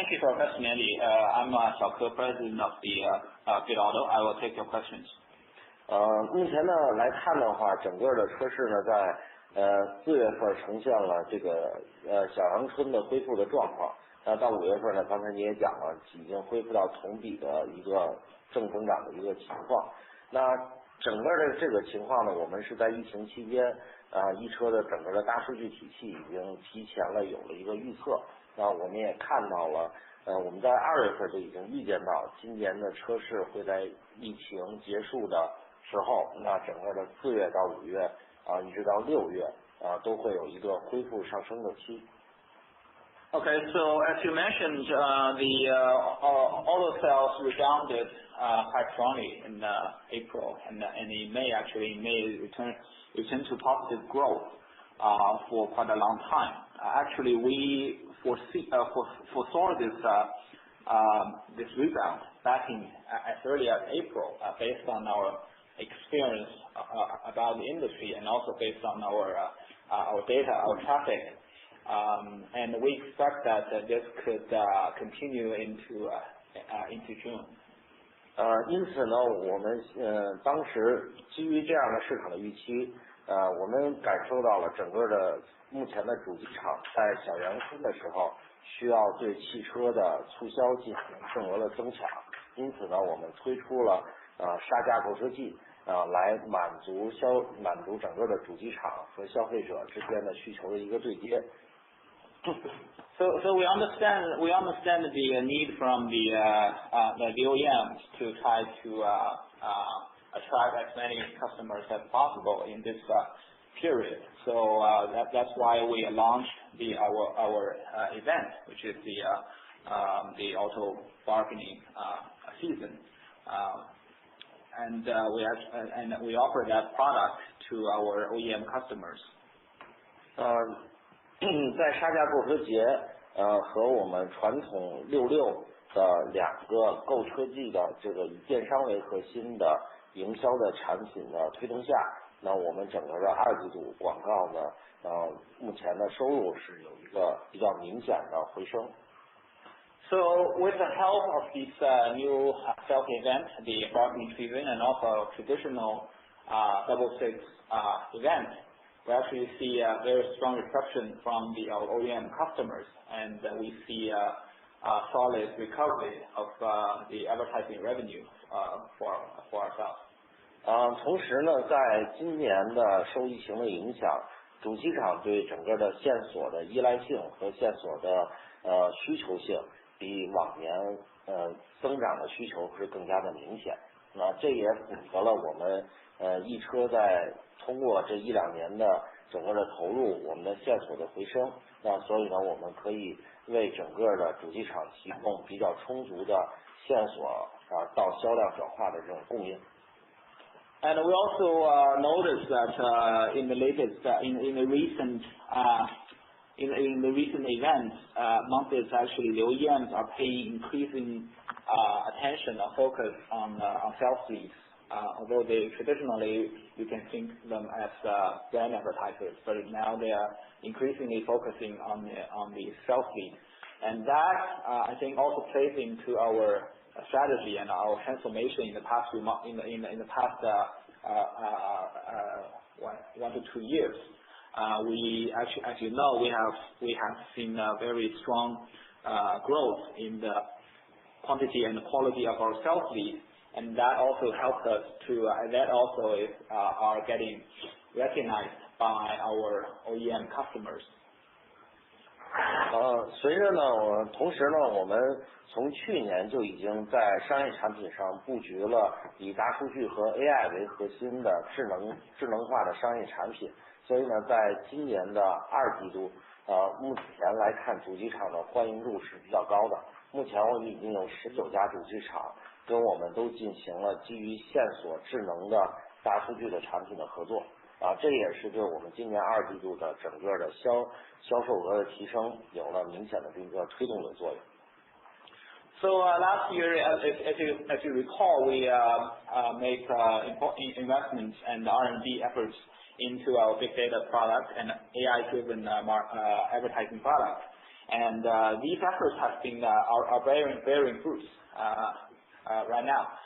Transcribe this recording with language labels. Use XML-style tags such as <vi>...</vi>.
<en>Thank you for your question, Andy. I'm Xiaoke, President of the Bitauto. I will take your questions.</en> <zh>目前呢来看的话，整个的车市呢在4月份呈现了这个小阳春的恢复的状况。到5月份呢，刚才你也讲了，已经恢复到同比的一个正增长的一个情况。那整个的这个情况呢，我们是在疫情期间，一车的整个的大数据体系已经提前了有了一个预测。那我们也看到了，我们在2月份就已经预见到今年的车市会在疫情结束的时候，那整个的4月到5月一直到6月都会有一个恢复上升的期。</zh> <en>Okay, so as you mentioned, the auto sales rebounded quite strongly in April, and in May, actually, returned to positive growth for quite a long time. Actually, we foresaw this rebound back in as early as April, based on our experience about the industry and also based on our data, our traffic. And we expect that this could continue into June.</en> <zh>因此呢，我们当时基于这样的市场的预期，我们感受到了整个的目前的主机厂在小阳春的时候需要对汽车的促销进行份额的增强，因此呢，我们推出了杀价购车季，来满足整个的主机厂和消费者之间的需求的一个对接。</zh> <en>So we understand the need from the OEMs to try to attract as many customers as possible in this period. So that's why we launched our event, which is the auto bargaining season, and we offer that product to our OEM customers.</en> <zh>在杀价购车节和我们传统66的2个购车季的这个以电商为核心的营销的产品的推动下，那我们整个的2季度广告呢，目前的收入是有一个比较明显的回升。</zh> <en>So with the help of this new sales event, the bargaining season, and also traditional 66 event, we actually see a very strong reception from the OEM customers, and we see a solid recovery of the advertising revenue for ourselves.</en> <zh>同时呢，在今年的受疫情的影响，主机厂对整个的线索的依赖性和线索的需求性比往年增长的需求是更加的明显。那这也符合了我们一车在通过这1-2年的整个的投入，我们的线索的回升，那所以呢，我们可以为整个的主机厂提供比较充足的线索到销量转化的这种供应。</zh> <en>And we also noticed that in the recent events, months actually the OEMs are paying increasing attention or focus on sales leads. Although they traditionally you can think them as brand advertisers, but now they are increasingly focusing on the sales lead, and that I think also plays into our strategy and our transformation in the past few months, in the past 1 to 2 years. We actually, as you know, we have seen a very strong growth in the quantity and the quality of our sales leads, and that also helped us to that also are getting recognized by our OEM customers.</en> <zh>随着呢，同时呢，我们从去年就已经在商业产品上布局了以大数据和 AI 为核心的智能化的商业产品，所以呢，在今年的2季度，目前来看主机厂的欢迎度是比较高的。目前我们已经有19家主机厂跟我们都进行了基于线索智能的大数据的产品的合作。这也是对我们今年2季度的整个的销售额的提升有了明显的这个推动的作用。</zh> <en>So last year, as you recall, we make important investments and R&D efforts into our big data product and AI-driven advertising product. And these efforts are bearing fruits right now.</en>